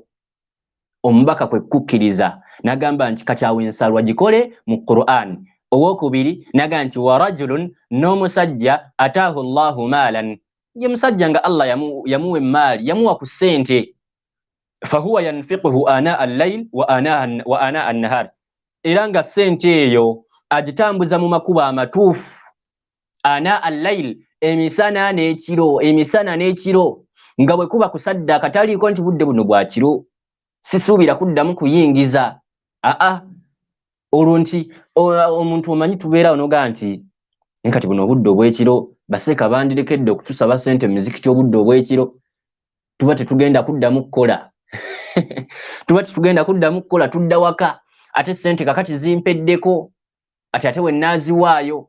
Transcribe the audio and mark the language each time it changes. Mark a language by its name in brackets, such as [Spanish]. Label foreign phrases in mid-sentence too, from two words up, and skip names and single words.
[Ganda] Omubaka kwe kukkiriza n'agamba nti kati awo ensaalwa gikole mu Qur'an. Owookubiri n'agamba nti [Arabic] ورجل, [Ganda] n'omusajja [Arabic] آتاه الله مالا, [Ganda] ye musajja nga Allah yamuwa emaali, yamuwa ku ssente, [Arabic] فهو ينفقه آناء الليل وآناء النهار, [Ganda] era nga ssente eyo agitambuza mu makubo amatuufu. [Arabic] آناء الليل, [Ganda] emisana n'ekiro, emisana n'ekiro, nga bwe kuba kusaddaaka taliiko nti budde buno bwa kiro sisuubira kuddamu kuyingiza. Olwo nti omuntu omanyi tubeerawo n'ogamba nti kati buno obudde obw'ekiro baseeka bandirekedde okutusaba ssente mu mizikiti obudde obw'ekiro, tuba tetugenda kuddamu kukola tuba tetugenda kuddamu kukola, tudda waka, ate ssente kakati zimpeddeko, ate we naaziwaayo.